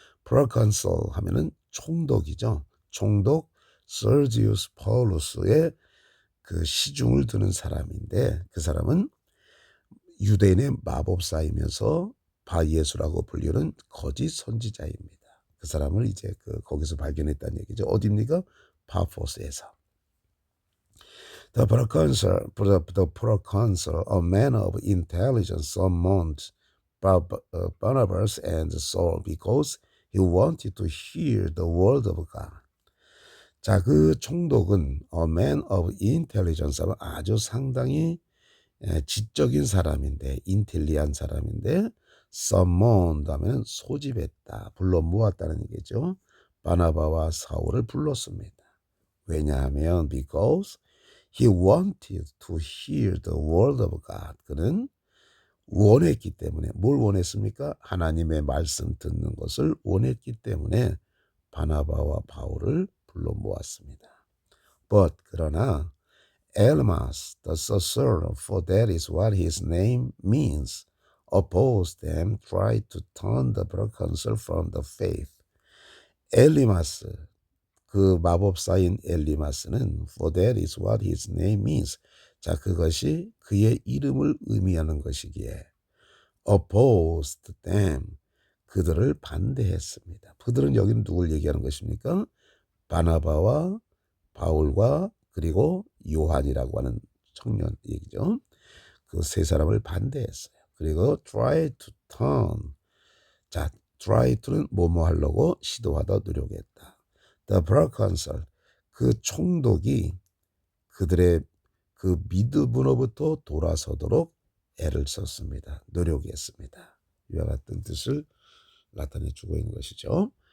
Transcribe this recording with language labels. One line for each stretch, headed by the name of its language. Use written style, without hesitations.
Korean: proconsul 하면은 총독이죠. 총독 Sergius Paulus의 그 시중을 드는 사람인데 그 사람은 유대인의 마법사이면서 바예수라고 불리는 거짓 선지자입니다. 그 사람을 이제 그 거기서 발견했다는 얘기죠. 어디입니까? 파포스에서.
English: The proconsul, a man of intelligence, summoned Barnabas and Saul because he wanted to hear the word of God.
Korean: 자, 그 총독은
English: a man of intelligence,
Korean: 아주 상당히 지적인 사람인데, 인텔리한 사람인데, summoned 하면 소집했다, 불러 모았다는 얘기죠. 바나바와 사울을 불렀습니다. 왜냐하면
English: because he wanted to hear the word of God.
Korean: 그는 원했기 때문에 뭘 원했습니까? 하나님의 말씀 듣는 것을 원했기 때문에 바나바와 바울을 불러 모았습니다.
English: But
Korean: 그러나
English: Elmas, the sorcerer, for that is what his name means, opposed them, tried to turn the proconsul from the faith.
Korean: 엘리마스, 그 마법사인 엘리마스는
English: for that is what his name means.
Korean: 자, 그것이 그의 이름을 의미하는 것이기에
English: opposed them,
Korean: 그들을 반대했습니다. 그들은 여기는 누굴 얘기하는 것입니까? 바나바와 바울과 그리고 요한이라고 하는 청년 얘기죠. 그 세 사람을 반대했어요. 그리고
English: try to turn.
Korean: 자, try to는 뭐뭐 하려고 시도하다 노력했다.
English: The proconsul,
Korean: 그 총독이 그들의 그 믿음으로부터 돌아서도록 애를 썼습니다. 노력했습니다. 이와 같은 뜻을 나타내 주고 있는 것이죠.